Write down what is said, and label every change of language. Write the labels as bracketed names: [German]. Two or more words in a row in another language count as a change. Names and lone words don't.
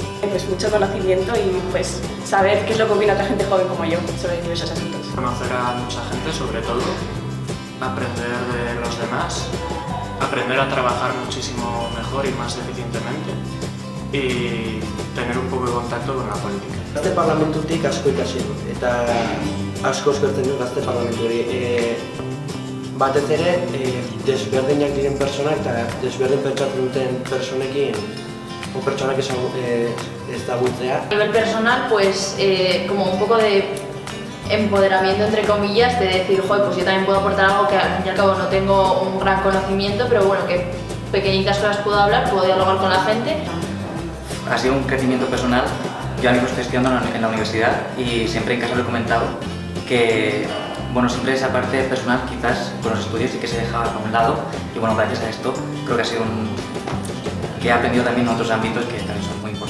[Spanish] Pues mucho conocimiento y pues saber qué es lo que opina otra gente joven como yo sobre diversos asuntos. Conocer a mucha gente sobre todo, aprender de los demás, aprender a trabajar muchísimo mejor y más eficientemente y tener un poco de contacto con la política. [Basque] Gazte parlamentutik asko ikasi dut eta asko eskertzen dut gazte parlamentuari. Batez ere, desberdinak diren pertsonak eta desberdin pentsatzen duten personekin o pertsonak ezagutzea. [Spanish] A nivel personal, pues como un poco de empoderamiento entre comillas, de decir, joder, pues yo también puedo aportar algo que al fin y al cabo no tengo un gran conocimiento, pero bueno, que pequeñitas cosas puedo hablar, puedo dialogar con la gente. Ha sido un crecimiento personal. Yo ahora mismo estoy estudiando en la universidad y siempre en casa lo he comentado que bueno, siempre esa parte personal quizás con los estudios sí que se deja a un lado y bueno, gracias a esto creo que ha sido que he aprendido también en otros ámbitos que también son